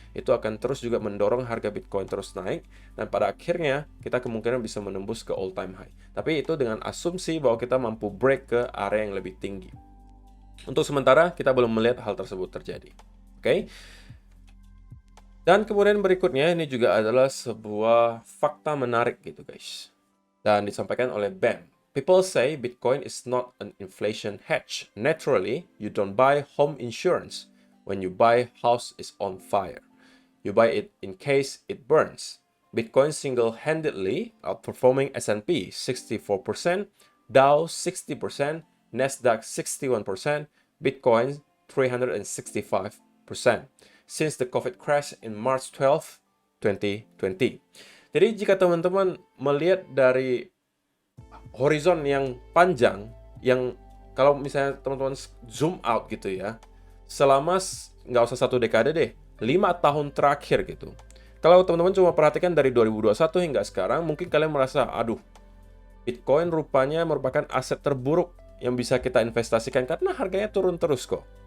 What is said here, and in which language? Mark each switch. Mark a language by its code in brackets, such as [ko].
[id] Itu akan terus juga mendorong harga Bitcoin terus naik, dan pada akhirnya kita kemungkinan bisa menembus ke all time high. Tapi itu dengan asumsi bahwa kita mampu break ke area yang lebih tinggi. Untuk sementara, kita belum melihat hal tersebut terjadi. Oke? Dan kemudian berikutnya ini juga adalah sebuah fakta menarik gitu guys. Dan disampaikan oleh Ben. [en] People say Bitcoin is not an inflation hedge. Naturally, you don't buy home insurance when you buy house is on fire. You buy it in case it burns. Bitcoin single-handedly outperforming S&P 64%, Dow 60%, Nasdaq 61%, Bitcoin 365% since the COVID crash in March 12, 2020. [id] Jadi jika teman-teman melihat dari horizon yang panjang, yang kalau misalnya teman-teman zoom out gitu ya, selama nggak usah 1 dekade deh, 5 tahun terakhir gitu. Kalau teman-teman cuma perhatikan dari 2021 hingga sekarang, mungkin kalian merasa, aduh, Bitcoin rupanya merupakan aset terburuk yang bisa kita investasikan karena harganya turun terus kok.